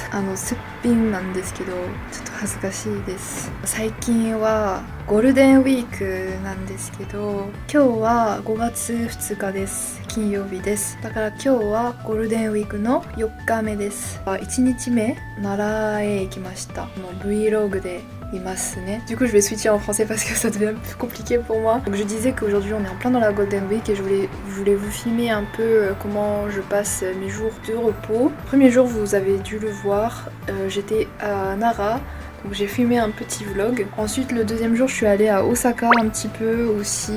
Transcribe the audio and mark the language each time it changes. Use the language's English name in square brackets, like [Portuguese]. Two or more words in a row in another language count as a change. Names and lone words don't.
[Japanese] すっぴんなんですけど、ちょっと恥ずかしいです。最近はゴールデンウィークなんですけど、今日は5月2日です。金曜日です。だから今日はゴールデンウィークの4日目です。1日目、奈良へ行きました。Vlog で [French] Du coup je vais switcher en français parce que ça devient plus compliqué pour moi. Donc je disais qu'aujourd'hui on est en plein dans la Golden Week et je voulais vous filmer un peu comment je passe mes jours de repos. Premier jour vous avez dû le voir, j'étais à Nara. Donc j'ai filmé un petit vlog. Ensuite le deuxième jour je suis allée à Osaka un petit peu aussi.